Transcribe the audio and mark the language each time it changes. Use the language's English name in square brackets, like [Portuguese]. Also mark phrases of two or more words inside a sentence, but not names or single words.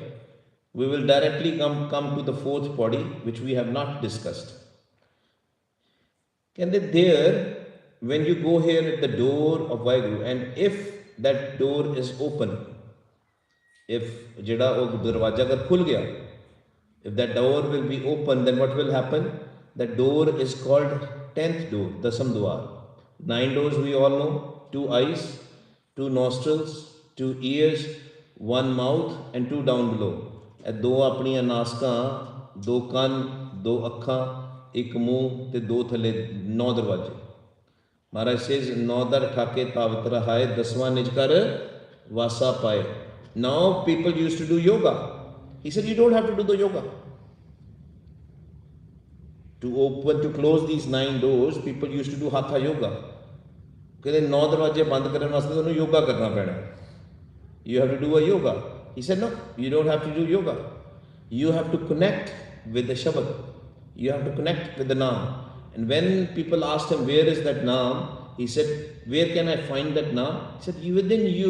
[English] We will directly come to the fourth body, which we have not discussed. And then there, when you go here at the door of Vaheguru, and if that door is open, if [Punjabi] ਜਾਦਾ ਓਗ ਦਰਵਾਜ਼ਾ ਅਗਰ ਖੁੱਲ੍ਹ ਗਿਆ, [English] if that door will be open, then what will happen? That door is called 10th door, Dasam Dwar. 9 doors we all know, 2 eyes, 2 nostrils, 2 ears, 1 mouth and 2 down below. [Punjabi] ਇਹ 2 ਆਪਣੀਆਂ ਨਾਸਕਾਂ, 2 ਕੰਨ, 2 ਅੱਖਾਂ, 1 ਮੂੰਹ ਤੇ 2 ਥੱਲੇ 9 ਦਰਵਾਜ਼ੇ. Maharaj says, 9 ਦਰ ਠਾਕੇ ਤਾਵਤ ਰਹਾਏ, 10ਵਾਂ ਨਿਜ ਕਰ ਵਾਸਾ ਪਾਏ. [English] Now people used to do yoga. He said, you don't have to do the yoga. To close these 9 doors, people used to do hatha yoga. [Punjabi] ਕਹਿੰਦੇ 9 ਦਰਵਾਜ਼ੇ ਬੰਦ ਕਰਨ ਵਾਸਤੇ ਤੁਹਾਨੂੰ yoga ਕਰਨਾ ਪੈਣਾ. [English] You have to do a yoga. He said, no, you don't have to do yoga. You have to connect with the Shabad. You have to connect with the Naam. And when people asked him, where is that Naam? He said, where can I find that Naam? He said, within you.